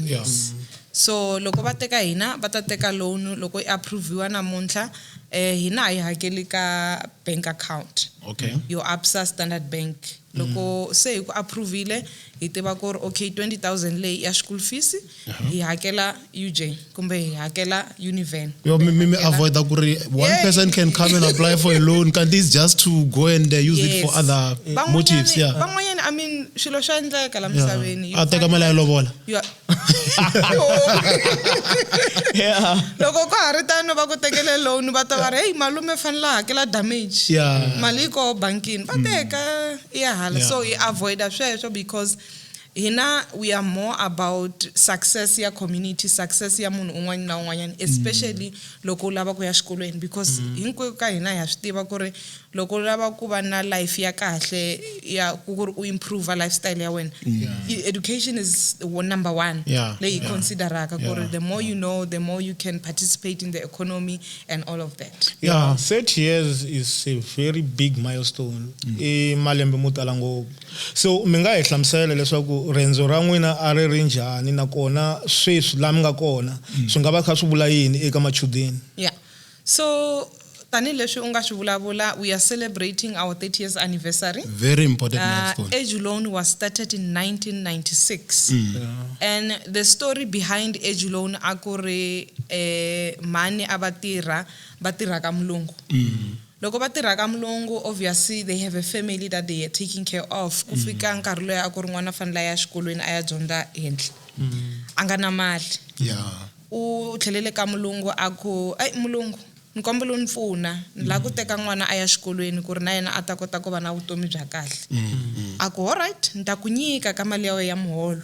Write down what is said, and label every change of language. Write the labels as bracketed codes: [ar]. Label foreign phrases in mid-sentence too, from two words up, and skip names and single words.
[en] Yeah. yes. [ts] So loko va teka hina va ta teka loan loko I approviwa namuntlha hina hi hakeli ka bank account. [en] Okay. Your ABSA Standard Bank. [ts] Loko se hi ku approvile hi tiva ku ri okay 20,000 leyi ya school fees hi hakela UJ kumbe hi hakela Univen. [en] You me avoid that one person can come and apply for a loan. Can this just to go and use it for other motives? Yeah. [ts] Van'wanyana [en] I mean [ts] swilo swa endleka la misaveni. A teka mali ya lobola. [en] Yeah. [ts] Loko ko ha ri tano va ku tekele loan va ta va ri hey malume fanele hakela damage. [en] Yeah. [ts] Mali ko bankini va teka ya hala. [en] Yeah. So I avoid [ts] sweswo because hina [en] we are more about success [ts] ya community, success ya munhu un'wana na un'wanyana, especially loko u lava ku ya xikolweni, because hinkwenu ka hina ha swi tiva ku ri loko u lava ku va na life ya kahle ya ku ri u [en] improve lifestyle [ts] ya wena, [en] education is number one [ts] leyi consideraka ku ri [en] the more you know, the more you can participate in the economy and all of that. 30 years is a very big milestone [ts] i malembe mo tala ngopfu. So mi nga hi hlamusela leswaku rendzo ra n'wina a ri njhani nakona sweswi la mi nga kona swi nga va kha swi vula yini eka machudeni? So tanileswi u nga swi vulavula, [en] we are celebrating our 30 years anniversary. Very important milestone. Edulone was started in 1996. And the story behind Edulone [ts] akuri mani abatira ka mulungu. Loko vatirha ka mulungu, [en] obviously they have a family that they are taking care of. [ts] Kufika nkarhi loyi a ku ri n'wana fanele ya xikolweni a ya dyondza henhla. A nga na mali. U tlhelele ka mulungu a ku, "Ai mulungu, ni kombela u ni pfuna, ni lava ku teka n'wana a ya xikolweni ku ri na yena a ta kota ku va na vutomi bya kahle." A ku, "Alright, ni ta ku nyika ka mali ya wena ya muholo.